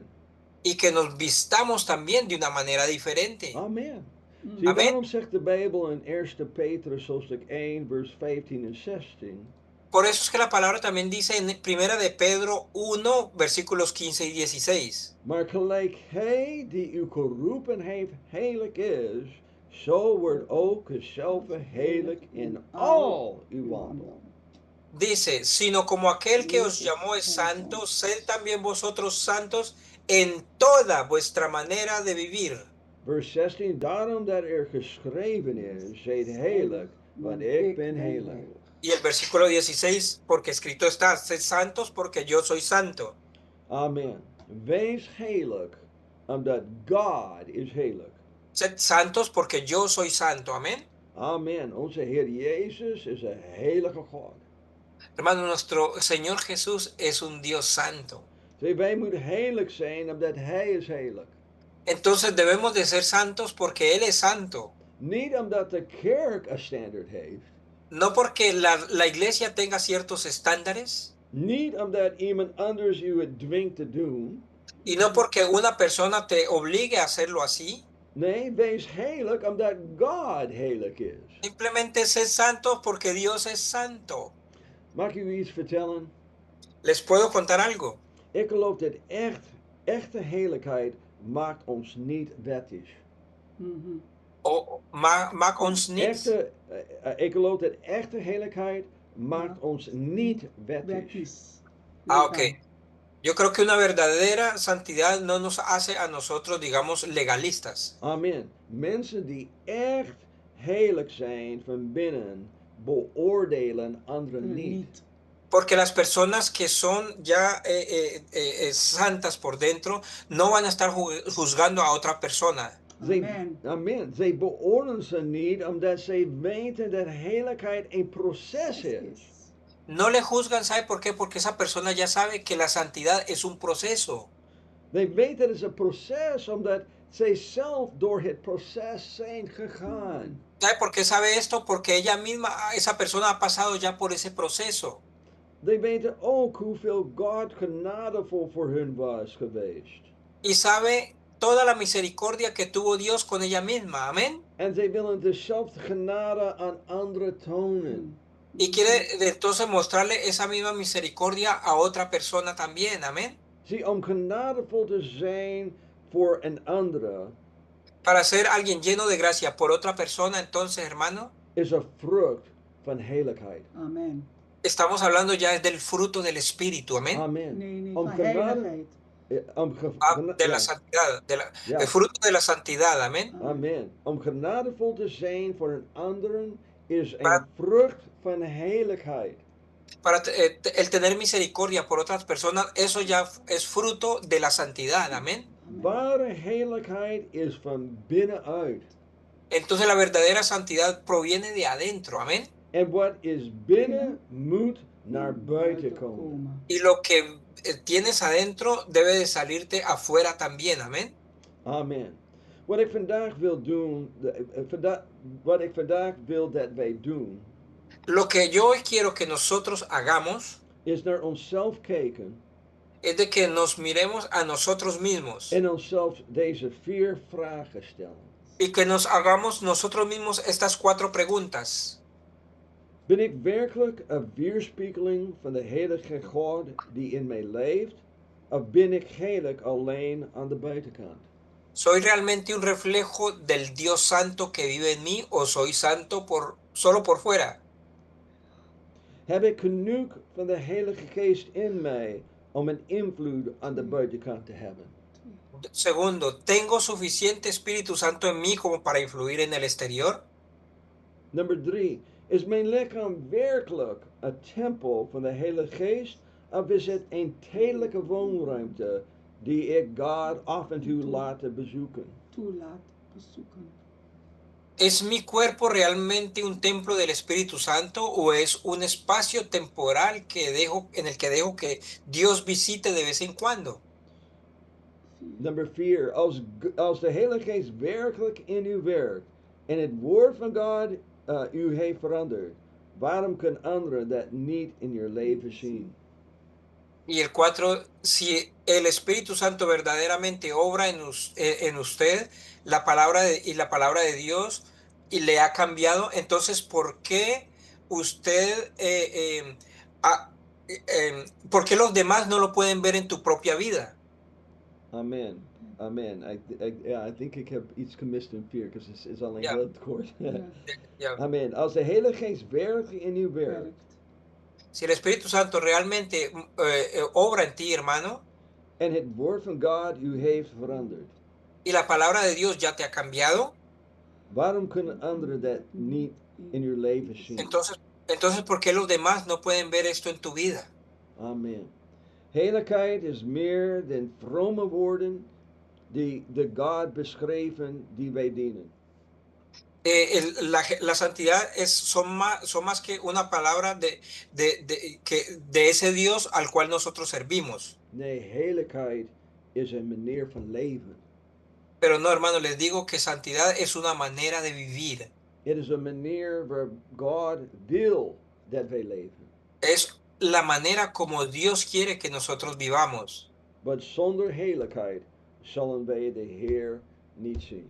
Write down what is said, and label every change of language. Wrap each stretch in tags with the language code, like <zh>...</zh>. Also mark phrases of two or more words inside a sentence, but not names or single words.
<es>Y que nos vistamos también de una manera diferente.</es> <nl>Amen. Zie, Amen. daarom zegt de Bijbel in 1 Petrus hoofdstuk 1 vers 15 en 16.</nl> <es>Por eso es que la palabra también dice en Primera de Pedro 1, versículos 15 y 16.</es> <nl>Maar gelijk hij die u geroepen heeft heilig is, zo wordt ook dezelfde heilig in al uw wandel.</nl> <es>Dice, sino como aquel que os llamó es santo, sed también vosotros santos en toda vuestra manera de vivir.</es> <nl>Vers 16, daarom dat geschreven is, zijt heilig, want ik ben heilig.</nl> <es>Y el versículo 16, porque escrito está, sed santos porque yo soy santo. Amen.</es> <nl>Wees heilig, omdat God is heilig.</nl> <es>Sed santos porque yo soy santo, amén. Amen.</es> <nl>Onze Heer Jezus is een heilige God.</nl> <es>Hermano, nuestro Señor Jesús es un Dios santo.</es> <nl>Zie, wij moeten heilig zijn, omdat Hij is heilig.</nl> <es>Entonces debemos de ser santos porque Él es santo.</es> <nl>Niet omdat de kerk een standaard heeft.</nl> <es>No porque la iglesia tenga ciertos estándares.</es> <nl>Niet omdat iemand anders u het dwingt te doen.</nl> <es>Y no porque una persona te obligue a hacerlo así.</es> <nl>Nee, wees heilig omdat God heilig is.</nl> <es>Simplemente ser santos porque Dios es santo.</es> <nl>Mag ik u iets vertellen?</nl> <es>¿Les puedo contar algo?</es> <nl>Ik geloof dat echte heiligheid maakt ons niet wettisch. O maakt ons niet. Ik geloof dat echte heiligheid maakt ons niet wettisch. Ah, ok.</nl> <es>Yo creo que una verdadera santidad no nos hace a nosotros, digamos, legalistas. Amen.</es> <nl>Mensen die echt heilig zijn van binnen, beoordelen anderen niet.</nl> <es>Porque las personas que son ya santas por dentro no van a estar juzgando a otra persona. Amen.</es> <nl>Zij beoordelen ze niet omdat zij weten dat heiligheid een proces is.</nl> <es>No le juzgan, ¿sabe por qué? Porque esa persona ya sabe que la santidad es un proceso.</es> <nl>Zij weten dat het een proces omdat zij zelf door het proces zijn gegaan.</nl> <es>¿Sabe por qué sabe esto? Porque ella misma, esa persona ha pasado ya por ese proceso.</es> <nl>Zij weten ook hoeveel God genadevol voor hun was geweest.</nl> <es>Y sabe toda la misericordia que tuvo Dios con ella misma. Amén.</es> <nl>En zij willen dezelfde genade aan anderen tonen.</nl> <es>Y quiere entonces mostrarle esa misma misericordia a otra persona también. Amén.</es> <nl>Zie, om genadevol te zijn voor een andere.</nl> <es>Para ser alguien lleno de gracia por otra persona, entonces, hermano,</es> <nl>is een vrucht van heiligheid. Amen.</nl> <es>Estamos hablando ya del fruto del Espíritu. Amén.</es> <nl>Amen. Nee, Om van genade, heiligheid.</nl> <es>De la santidad.</es> <nl>Ja.</nl> <es>El fruto de la santidad. Amén.</es> <nl>Amen. Om genadevol te zijn voor een ander is een Maar- vrucht van heiligheid.</nl> <es>Para el tener misericordia por otras personas, eso ya es fruto de la santidad. Amén.</es> <nl>Ware heiligheid is van binnenuit.</nl> <es>Entonces la verdadera santidad proviene de adentro. Amén.</es> <nl>En wat is binnen moet naar buiten komen.</nl> <es>Y lo que tienes adentro debe de salirte afuera también. Amén.</es> <nl>Amen. Wat ik vandaag wil doen, wat ik vandaag wil dat wij doen,</nl> <es>Lo que yo hoy quiero que nosotros hagamos</es> <nl>is naar onszelf kijken</nl> <es>es de que nos miremos a nosotros mismos</es> <nl>en onszelf deze 4 vragen stellen.</nl> <es>Y que nos hagamos nosotros mismos estas 4 preguntas.</es> <nl>Ben ik werkelijk een weerspiegeling van de heilige God die in mij leeft? Of ben ik heilig alleen aan de buitenkant?</nl> <es>¿Soy realmente un reflejo del Dios santo que vive en mí o soy santo solo por fuera?</es> <nl>Heb ik genoeg van de Heilige Geest in mij om een invloed aan de buitenkant te hebben?</nl> <es>Segundo, ¿tengo suficiente Espíritu Santo en mí como para influir en el exterior?</es> <nl>Nummer 3. Is mijn lichaam werkelijk een tempel van de Heilige Geest? Of is het een tijdelijke woonruimte die ik God af en toe laat bezoeken? Toelaat bezoeken.</nl> <es>¿Es mi cuerpo realmente un templo del Espíritu Santo o es un espacio temporal en el que dejo que Dios visite de vez en cuando?</es> <nl>Nummer 4. Als de Heilige Geest werkelijk in u werkt en het woord van God u heeft veranderd, waarom kunnen anderen dat niet in je leven zien?</nl> <es>Y el 4, si el Espíritu Santo verdaderamente obra en usted la palabra de Dios y le ha cambiado, entonces ¿por qué usted, por qué los demás no lo pueden ver en tu propia vida?</es> <nl>Amen. Amen.</nl> <en>I think</en> <nl>ik heb iets gemist in 4, because het is alleen Ja. heel kort.</nl> <es>Ya.</es> <nl>Amen. Als de Heilige Geest werkelijk in u werkt</nl> <es>Si el Espíritu Santo realmente obra en ti, hermano,</es> <nl>en het woord van God u heeft veranderd,</nl> <es>y la palabra de Dios ya te ha cambiado,</es> <nl>waarom kunnen anderen dat niet in uw leven zien?</nl> <es>entonces ¿por qué los demás no pueden ver esto en tu vida? Amen.</es> <nl>Heiligheid is meer dan vrome woorden die de God beschreven die wij dienen.</nl> <es>La santidad son más que una palabra de ese Dios al cual nosotros servimos.</es> <nl>Nee, heiligheid is een manier van leven.</nl> <es>Pero no, hermano, les digo que santidad es una manera de vivir.</es> <nl>Het is een manier waar God wil dat wij leven.</nl> <es>Es la manera como Dios quiere que nosotros vivamos.</es> <nl>Want zonder heiligheid zullen wij de Heer niet zien.</nl>